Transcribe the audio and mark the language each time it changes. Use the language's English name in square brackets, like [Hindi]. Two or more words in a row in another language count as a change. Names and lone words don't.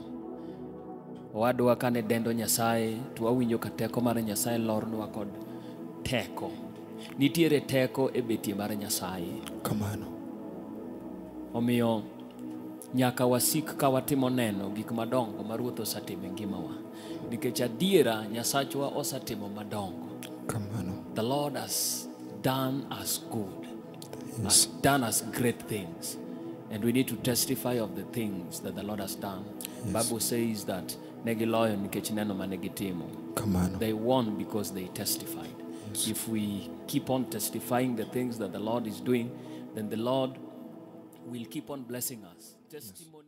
[Luo (Kenya and Tanzania)] Owadwa kane dendo Nyasaye to wawinjo ka teko mar Nyasaye lornwa kod teko. Nitiere teko e betie mar Nyasaye. Kamano. Omiyo nyaka wasik ka watimo neno gik madongo ma Ruoth osetimo e ngimawa. Nikech adiera Nyasachwa osetimo madongo. Kamano. [English] The Lord has done us good. Yes. Has done us great things. And we need to testify of the things that the Lord has done. Yes. Bible says that [Luo (Kenya and Tanzania)] negiloyo nikech neno manegitimo. Kamano. [English] They won because they testified. Yes. If we keep on testifying the things that the Lord is doing, then the Lord will keep on blessing us. Testimony.